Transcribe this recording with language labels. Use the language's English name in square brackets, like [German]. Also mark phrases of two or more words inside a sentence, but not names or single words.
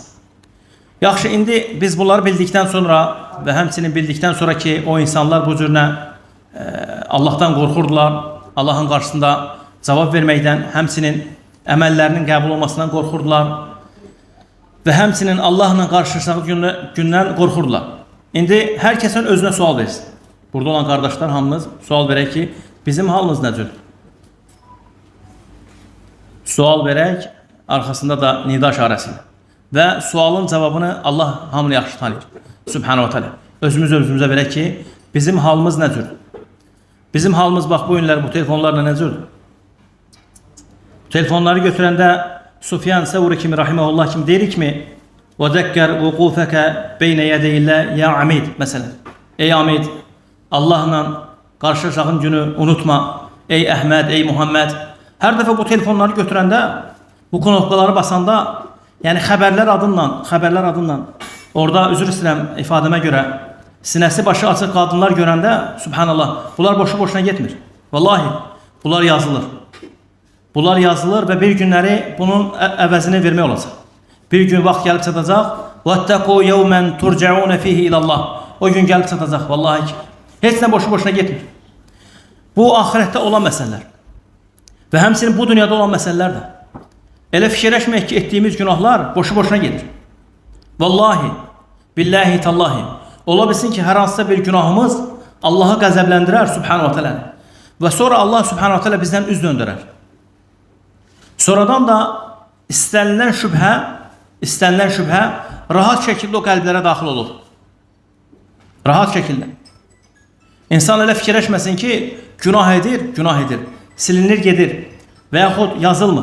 [Azerbaijani] Yaxşı, indi biz bunları bildikdən sonra və həmçinin bildikdən sonra ki, o insanlar bu cürünə Allahdan qorxurdular, Allahın qarşısında cavab verməkdən, həmçinin əməllərinin qəbul olmasından qorxurdular və həmçinin Allahla qarşılaşacağı gündən qorxurdular. İndi hər kəsin özünə sual versin. Burada olan qardaşlar hamımız sual verək ki, bizim halımız nədir? Sual verək, arxasında da nida işarəsilə. Və sualın cavabını Allah hamını yaxşı tanıyır. [Arabic] سبحانه وتعالى. [Azerbaijani] Özümüzə verək ki, bizim halımız nədir? Bizim halımız bax bu günlər bu telefonlarla nədir? Telefonları götürəndə Sufyan Səvri kimi, rahiməhullah kimi deyirik mi? [Arabic] وَذَكَّرْ وُقُوفَكَ بَيْنَ يَدَيِ اللّٰهِ يَا عَمِيد. [Azerbaijani] Məsələn, ey Amid, Allahla qarşılaşacağın günü unutma. Ey Əhməd, ey Muhammed. Hər dəfə bu telefonları götürəndə, bu knopkaları basanda, yəni xəbərlər adından, orada üzr istəyirəm ifadəmə görə, sinəsi başı açıq qadınlar görəndə, subhanallah, bunlar boşu-boşuna getmir. Vallahi, bunlar yazılır. Bunlar yazılır və bir günləri bunun əvəzini vermək olacaq. Bir gün vaxt gəlib çatacaq. [Arabic] وَاتَّقُوا يَوْمًا تُرْجَعُونَ فِيهِ إِلَى اللّٰهِ. [Azerbaijani] O gün gəlib çatacaq, vallahi ki. Heç nə boşu-boşuna getmir. Bu ahirətdə olan məsələlər. Və həmçinin bu dünyada olan məsələlər də. Elə fikirləşməyək ki, etdiyimiz günahlar boşu-boşuna gedir. [Arabic] والله بالله تالله. [Azerbaijani] Ola bilsin ki, hər hansısa bir günahımız Allahı qəzəbləndirər [Arabic] سبحانه وتعالى. [Azerbaijani] Və sonra Allah [Arabic] سبحانه وتعالى [Azerbaijani] bizdən üz döndürər. Sonradan da istənilən şübhə rahat şəkildə o qəlblərə daxil olur. Rahat şəkildə. İnsan elə fikirləşməsin ki, günah edir, silinir, gedir və yaxud yazılmır.